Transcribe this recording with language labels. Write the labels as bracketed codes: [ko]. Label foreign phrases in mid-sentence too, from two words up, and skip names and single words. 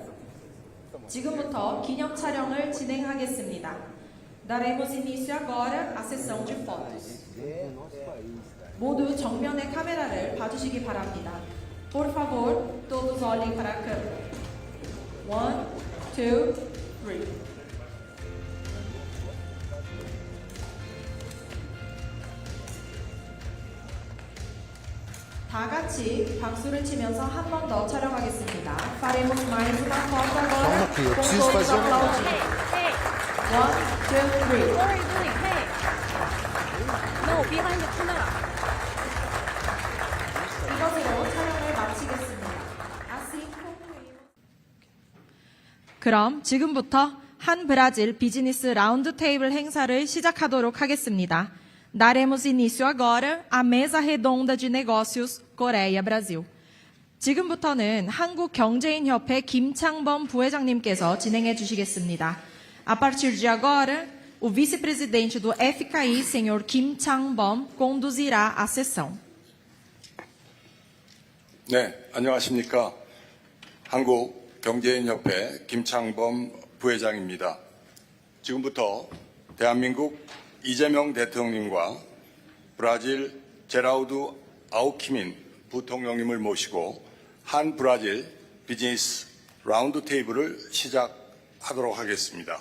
[ko] 지금부터 기념 촬영을 진행하겠습니다. [pt] Daremos início agora à sessão de fotos. [ko] 모두 정면의 카메라를 봐주시기 바랍니다. [pt] Por favor, todos olhem para a câmera. [ko] 1, 2, 3. 다 같이 박수를 치면서 한 번 더 촬영하겠습니다. [pt] Faremos mais uma foto agora com todos aplaudindo. [ko] 1, 2, 3. [en] What are you doing? Hey! No, behind the camera. [ko] 이것으로 촬영을 마치겠습니다. [pt] Assim concluímos. [ko] 그럼 지금부터 한 브라질 비즈니스 라운드 테이블 행사를 시작하도록 하겠습니다. [pt] Daremos início agora à mesa redonda de negócios Coreia-Brasil. [ko] 지금부터는 한국경제인협회 김창범 부회장님께서 진행해 주시겠습니다. [pt] A partir de agora, o vice-presidente do FKI, senhor Kim Chang-bom, conduzirá a sessão. [ko] 네, 안녕하십니까. 한국경제인협회 김창범 부회장입니다. 지금부터 대한민국 이재명 대통령님과 브라질 제라우드 아우키민 부통령님을 모시고 한 브라질 비즈니스 라운드 테이블을 시작하도록 하겠습니다.